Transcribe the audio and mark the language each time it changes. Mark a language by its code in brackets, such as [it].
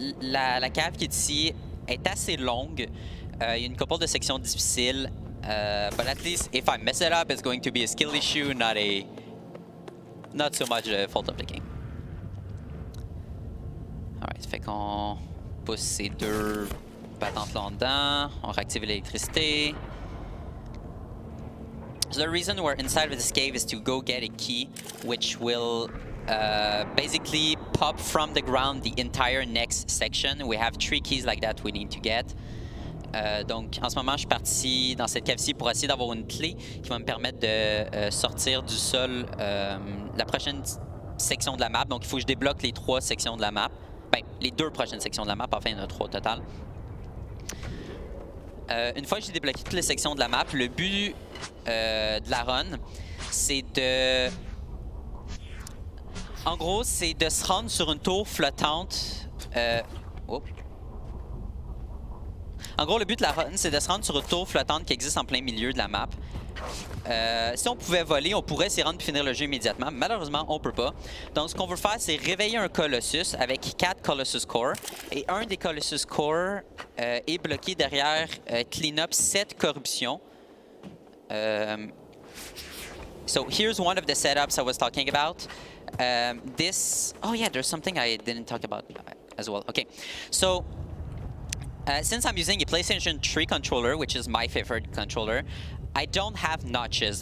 [fr] La cave qui est ici est assez longue. Il y a une couple de sections difficiles. [en] But at least if I mess it up, it's going to be a skill issue, not so much a fault of the game. [fr] qu'on pousse ces deux patentes là en dedans. On réactive l'électricité. [en] So the reason we're inside of this cave is to go get a key, which will basically pop from the ground the entire next section. We have 3 keys like that we need to get. [fr] Donc en ce moment, je suis parti dans cette cave-ci pour essayer d'avoir une clé qui va me permettre de sortir du sol la prochaine section de la map. Donc il faut que je débloque les 3 sections de la map. Ben, les 2 prochaines sections de la map, enfin il y en a 3 au total. Une fois que j'ai débloqué toutes les sections de la map, le but de la run, c'est de... En gros, c'est de se rendre sur une tour flottante. En gros, le but de la run, c'est de se rendre sur une tour flottante qui existe en plein milieu de la map. Si on pouvait voler, on pourrait s'y rendre et finir le jeu immédiatement. Malheureusement, on peut pas. Donc, ce qu'on veut faire, c'est réveiller un Colossus avec 4 Colossus Core. Et un des Colossus Core est bloqué derrière Cleanup 7 Corruption. [en] So, here's one of the setups I was talking about. Oh yeah, there's something I didn't talk about as well. Okay, so... since I'm using a PlayStation 3 controller, which is my favorite controller, I don't have notches.